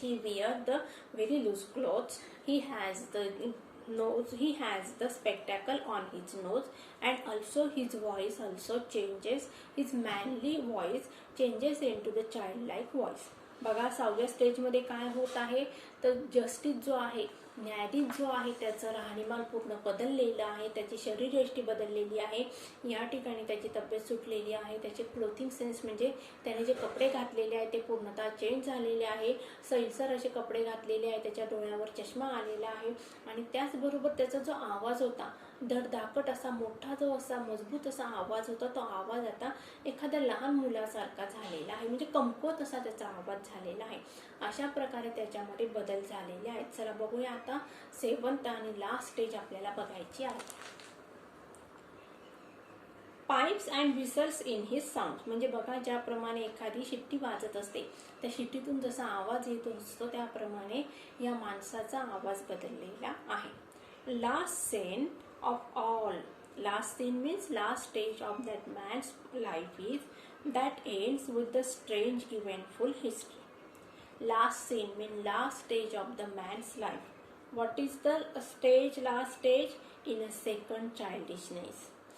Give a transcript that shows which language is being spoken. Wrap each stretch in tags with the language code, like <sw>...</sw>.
<en>He wears the very loose clothes. He has the nose. He has the spectacle on his nose, and also his voice also changes. His manly voice changes into the childlike voice.</en> <mr>बघा 6व्या स्टेजमध्ये काय होत आहे तर justice जो आहे, न्यायाधीश जो आहे, त्याचं राहणीमान पूर्ण बदललेलं आहे. त्याची शरीरयष्टी बदललेली आहे. या ठिकाणी त्याची तब्येत सुटलेली आहे. त्याचे क्लोथिंग सेन्स म्हणजे त्याने जे कपडे घातलेले आहे ते पूर्णतः चेंज झालेले आहे. सैलसर असे कपडे घातलेले आहे. त्याच्या डोळ्यावर चष्मा आलेला आहे आणि त्याचबरोबर त्याचा जो आवाज होता, धडधाकट असा मोठा जो असा मजबूत असा आवाज होता, तो आवाज आता एखाद्या लहान मुलासारखा झालेला आहे. म्हणजे कमकुवत असा त्याचा आवाज झालेला आहे. अशा प्रकारे त्याच्यामध्ये बदल झालेले आहेत. चला बघूया आता 7th आणि लास्ट स्टेज आपल्याला बघायची आहे.</mr> <en>Pipes and whistles in his sound.</en> <mr>म्हणजे बघा, ज्याप्रमाणे एखादी शिट्टी वाजत असते, त्या शिट्टीतून जसा आवाज येत असतो त्याप्रमाणे या माणसाचा आवाज बदललेला आहे.</mr> <en>Last scene of all. Last scene means last stage of that man's life is that ends with the strange eventful history. Last scene means last stage of the man's life. What is the stage, last stage? In a second childishness.</en>